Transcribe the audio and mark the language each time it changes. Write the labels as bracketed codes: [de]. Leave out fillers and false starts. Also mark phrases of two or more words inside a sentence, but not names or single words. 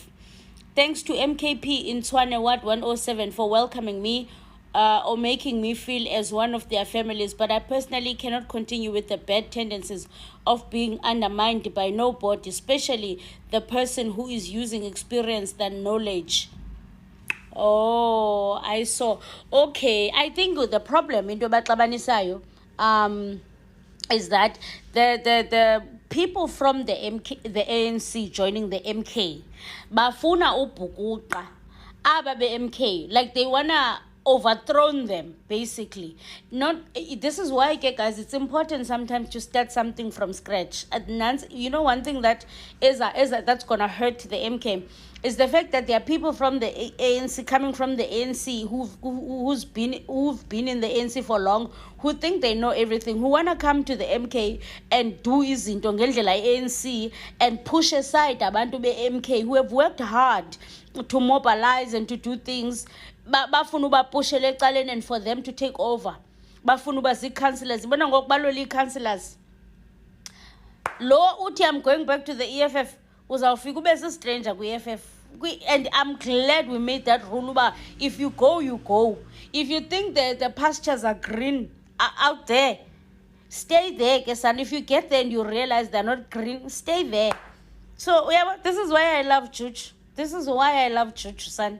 [en] Thanks to MKP in Tshwane Ward 107 for welcoming me or making me feel as one of their families, but I personally cannot continue with the bad tendencies of being undermined by nobody, especially the person who is using experience than knowledge. Oh, I saw. Okay, I think the problem into Batlabanisayo is that the people from the ANC joining the MK [xh] bafuna ubhukuqa aba be MK, [en] like they wanna overthrown them, basically. Not this is why, okay, guys, it's important sometimes to start something from scratch. And you know, one thing that is that's gonna hurt the MK is the fact that there are people from the ANC coming from the ANC who've been in the ANC for long, who think they know everything, who wanna come to the MK and do [xh] izinto ngendlela [en] ANC and push aside [xh] abantu be-MK [en] who have worked hard to mobilize and to do things. [xh] Bafuna ubapushele ecaleni [en] and for them to take over. [xh] Bafuna uba zii-councillors. Ibona ngokubalola ii-councillors. Lo uthi [en] I'm going back to the EFF, [xh] uzawufika ube si-stranger kwi-EFF. [en] And I'm glad we made that rule uba if you go, you go. If you think that the pastures are green out there, stay there, ke son. If you get there and you realize they're not green, stay there. So yeah, this is why I love church. This is why I love church, son.